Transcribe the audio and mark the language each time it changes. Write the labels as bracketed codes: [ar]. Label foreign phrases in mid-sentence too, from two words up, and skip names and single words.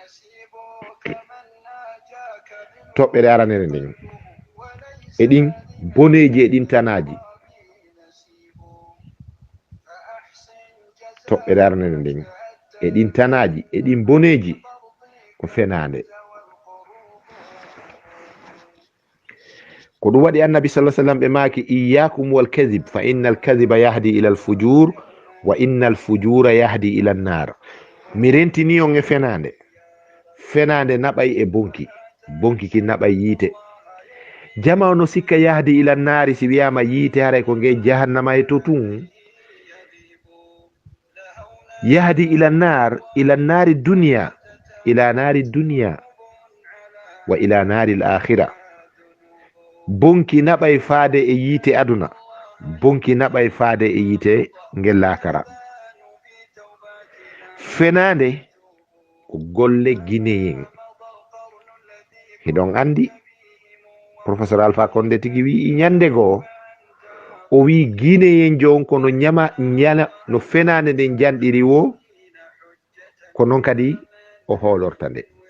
[ff] Toɓɓere aranere nden e ɗin boneji e ɗin tanaji, toɓɓere aranere nden e ɗin tanaji e ɗin boneji ko fenande. Ko ɗum waɗi annabi [ar] صلى الله عليه وسلم [ff] ɓe maaki [ar] إياكم والكذب فإن الكذب يهدي إلى الفجور وإن الفجور يهدي إلى النار. [ff] Mi rentini on e fenande, fenande naɓay e bonki, bonki ki naɓay yiite. Jama no sikka [ar] يهدي إلى النار, [ff] si wiyama yiite haray ko nge jahannama e to tun. [ar] يهدي إلى النار دنيا، إلى نار دنيا وإلى نار الآخرة. [ff] Bonki naɓay faade e yiite aduna, bonki naɓay faade e yite ngel laakara. Fenande ko golle guinéen. Hiɗon andi professeur Alpha Condé tigi wi ñande goo o wi guinéen jon kono ñama no fenande nde janɗiri wo ko noon kadi o hoolorta nde.